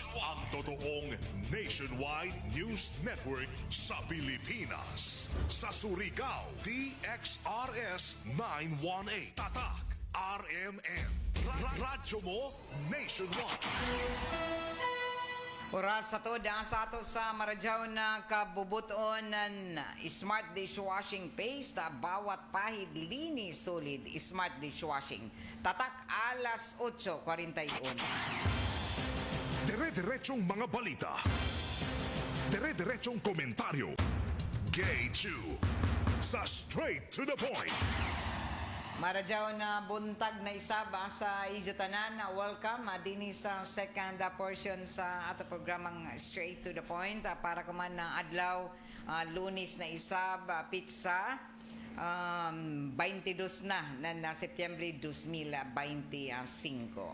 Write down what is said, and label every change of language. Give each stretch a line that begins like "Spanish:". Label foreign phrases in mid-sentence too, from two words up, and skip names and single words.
Filipino: Ang totoong
English: nationwide news network
Filipino: sa Pilipinas. Sa Surigao, DXRS 918. Tatak, RMN. Radyo Mo Nationwide.
Surigaonon: Oras sa to, sa ato sa Maradyaw na kabubuton ng Smart Dishwashing Paste,
Filipino: bawat pahid linis solid
Surigaonon: Smart Dishwashing.
Filipino: Tatak alas 8:41. Dire-diretsong mga balita. Dire-diretsong komentaryo. Gay Chu.
Surigaonon: Sa straight to the point. Maradyaw na buntag na isaba sa Ijutanan. Welcome din sa
English: second portion
Surigaonon: sa ato programang Straight to the Point. Para kuman na adlaw, Lunes na isab, pizza, 22 na Setyembre 2025.